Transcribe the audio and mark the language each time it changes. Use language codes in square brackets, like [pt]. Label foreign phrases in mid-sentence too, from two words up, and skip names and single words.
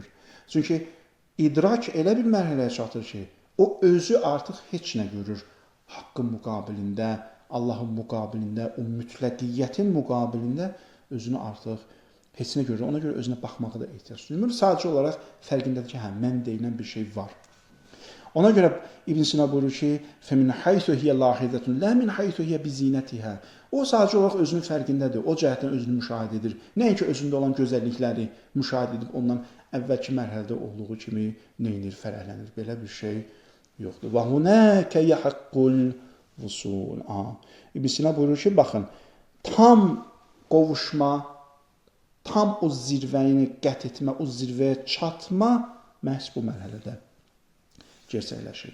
[az] Çünki idrak elə bir mərhələyə çatır ki, o özü artıq heç nə görür. Haqqın müqabilində, Allahın müqabilində, o mütləqiyyətin müqabilində özünü artıq heç nə görür. Ona görə özünə baxmağa da ehtiyac duymur. Sadəcə olaraq fərqindədir ki, mən deyilən bir şey var. Ona görə İbn Sina buyurur ki, [ar] فَمِنْ حَيْثُ هِيَ لَاحِذَةٌ لَا مِنْ حَيْثُ هِيَ بِزِينَتِهَا. [az] O sadəcə olaraq özünün fərqindədir. O cəhətdən özünü müşahidə edir. Nəinki özündə olan gözəllikləri müşahidə edib ondan əvvəlki mərhələdə olduğu kimi neynir, fərəhlənir. Belə bir şey yoxdur. [ar] وهناك يحق الوصول. [az] İbn Sina buyurur ki, baxın, tam qovuşma, tam o zirvəni qət etmə, o zirvəyə çatma məhz bu mərhələdə gerçəkləşir.